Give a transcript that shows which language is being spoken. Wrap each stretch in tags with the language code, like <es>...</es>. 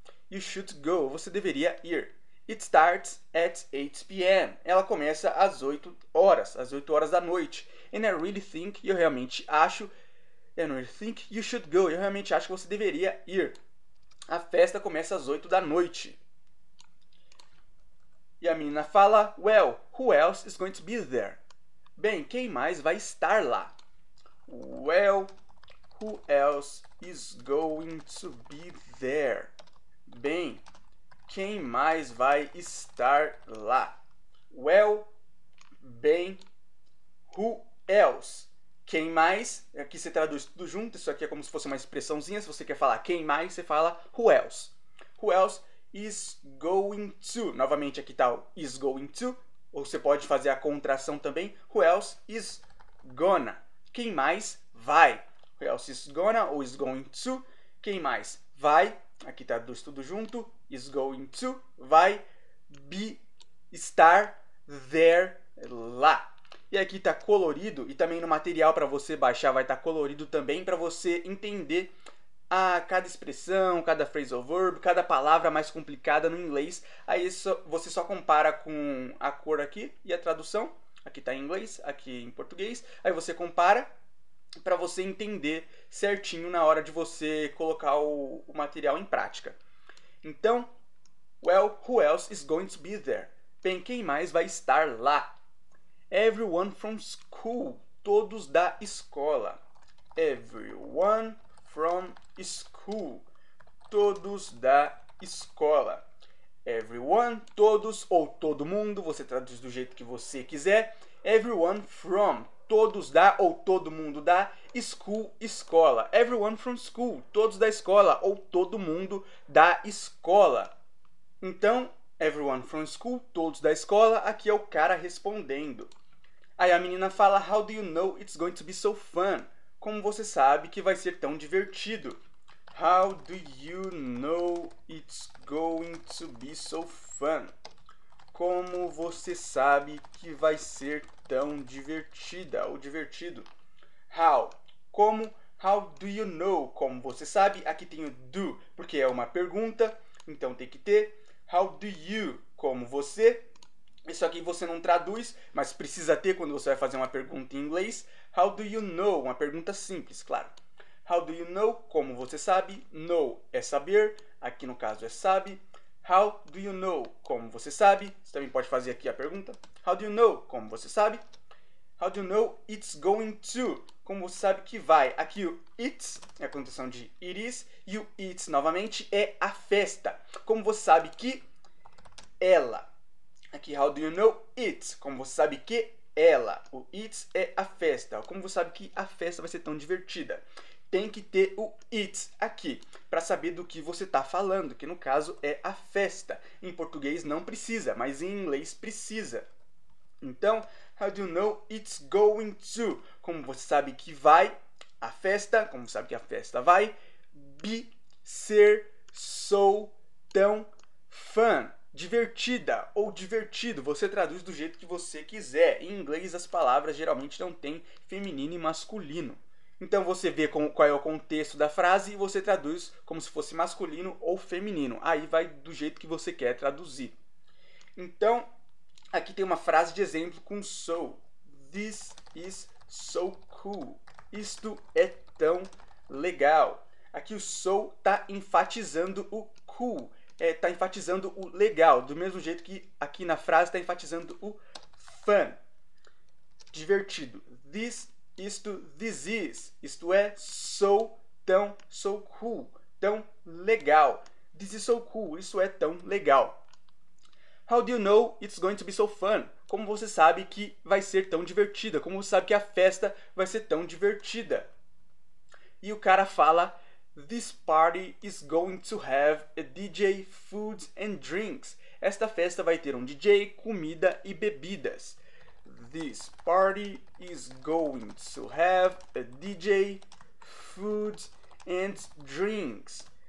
<en>You should go,</en> <pt>você deveria ir.</pt> <en>It starts at 8 p.m.</en> <pt>Ela começa às 8 horas da noite.</pt> <en>And I really think,</en> <pt>e eu realmente acho,</pt> <en>and I really think you should go,</en> <pt>eu realmente acho que você deveria ir. A festa começa às 8 da noite. E a menina fala,</pt> <en>well, who else is going to be there?</en> <pt>Bem, quem mais vai estar lá?</pt> <en>Well, who else is going to be there?</en> <pt>Bem, quem mais vai estar lá?</pt> <en>Well, bem, who else?</en> <pt>Quem mais? Aqui você traduz tudo junto, isso aqui é como se fosse uma expressãozinha. Se você quer falar quem mais, você fala</pt> <en>who else. Who else is going to?</en> <pt>Novamente aqui está o</pt> <en>is going to.</en> <pt>Ou você pode fazer a contração também.</pt> <en>Who else is gonna?</en> <pt>Quem mais vai?</pt> <en>Who else is gonna ou is going to?</en> <pt>Quem mais vai? Aqui está tudo junto.</pt> <en>Is going to.</en> <pt>Vai be, estar, there, lá. E aqui está colorido, e também no material para você baixar vai estar colorido também, para você entender cada expressão, cada phrasal verb, cada palavra mais complicada no inglês. Aí você só compara com a cor aqui e a tradução. Aqui está em inglês, aqui em português. Aí você compara para você entender certinho na hora de você colocar o material em prática.</pt> <en>Então, well, who else is going to be there?</en> <pt>Bem, quem mais vai estar lá?</pt> <en>Everyone from school.</en> <pt>Todos da escola.</pt> <en>Everyone from school.</en> <pt>Todos da escola. Everyone, todos ou todo mundo. Você traduz do jeito que você quiser. Everyone from. Todos da ou todo mundo da school, escola.</pt> <en>Everyone from school.</en> <pt>Todos da escola ou todo mundo da escola. Então,</pt> <en>everyone from school,</en> <pt>todos da escola, aqui é o cara respondendo. Aí a menina fala,</pt> <en>how do you know it's going to be so fun?</en> <pt>Como você sabe que vai ser tão divertido?</pt> <en>How do you know it's going to be so fun?</en> <pt>Como você sabe que vai ser tão divertida ou divertido?</pt> <en>How? Como? How do you know?</en> <pt>Como você sabe? Aqui tem o do, porque é uma pergunta, então tem que ter</pt> <en>how do you?</en> <pt>Como você? Isso aqui você não traduz, mas precisa ter quando você vai fazer uma pergunta em inglês.</pt> <en>How do you know?</en> <pt>Uma pergunta simples, claro. How do you know? Como você sabe? Know é saber. aqui no caso é sabe.</pt> <en>How do you know?</en> <pt>Como você sabe? Você também pode fazer aqui a pergunta.</pt> <en>How do you know?</en> <pt>Como você sabe?</pt> <en>How do you know it's going to?</en> <pt>Como você sabe que vai? Aqui o it's é a condição de it is e o it's novamente é a festa. Como você sabe que ela? Aqui,</pt> <en>how do you know it?</en> <pt>Como você sabe que ela? O it's é a festa. Como você sabe que a festa vai ser tão divertida? Tem que ter o it aqui para saber do que você está falando, que no caso é a festa. Em português não precisa, mas em inglês precisa.</pt> <en>Então, how do you know it's going to?</en> <pt>Como você sabe que vai a festa, como você sabe que a festa vai be, ser, so, tão, fun, divertida ou divertido. Você traduz do jeito que você quiser. Em inglês as palavras geralmente não têm feminino e masculino. Então você vê qual é o contexto da frase e você traduz como se fosse masculino ou feminino. Aí vai do jeito que você quer traduzir. Então, aqui tem uma frase de exemplo com so.</pt> <en>This is so cool.</en> <pt>Isto é tão legal. Aqui o so está enfatizando o cool. Está enfatizando o legal. Do mesmo jeito que aqui na frase está enfatizando o fun. Divertido.</pt> <en>This is.</en> <pt>Isto é so, tão, so cool. Tão legal.</pt> <en>This is so cool.</en> <pt>Isso é tão legal.</pt> <en>How do you know it's going to be so fun?</en> <pt>Como você sabe que vai ser tão divertida? Como você sabe que a festa vai ser tão divertida? E o cara fala,</pt> <en>this party is going to have a DJ, food and drinks.</en> <pt>Esta festa vai ter um DJ, comida e bebidas.</pt> <en>This party is going to have a DJ, food and drinks.</en>